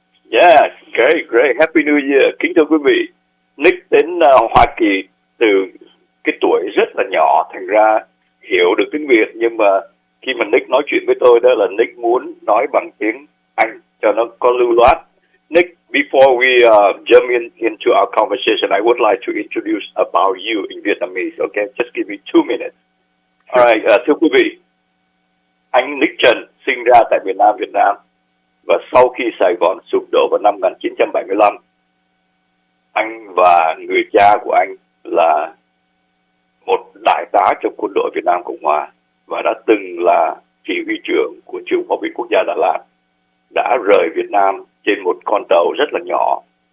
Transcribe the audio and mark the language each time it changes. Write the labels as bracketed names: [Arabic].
[English] Yeah, great. Happy New Year. [Vietnamese] Kính thưa quý vị, Nick đến Hoa Kỳ từ cái tuổi rất là nhỏ, thành ra hiểu được tiếng Việt, nhưng mà khi mà Nick nói chuyện với tôi đó là Nick muốn nói bằng tiếng Anh cho nó có lưu loát. [English] Nick, before we jump into our conversation, I would like to introduce about you in Vietnamese, okay? Just give me 2 minutes. All right, [Vietnamese] thưa quý vị, anh Nick Trần sinh ra tại miền Nam Việt Nam, và sau khi Sài Gòn sụp đổ vào năm 1975, anh và người cha của anh là một đại tá trong quân đội Việt Nam Cộng Hòa và đã từng là chỉ huy trưởng của trường Pháo binh Quốc gia Đà Lạt, đã rời Việt Nam trên một con tàu rất là nhỏ.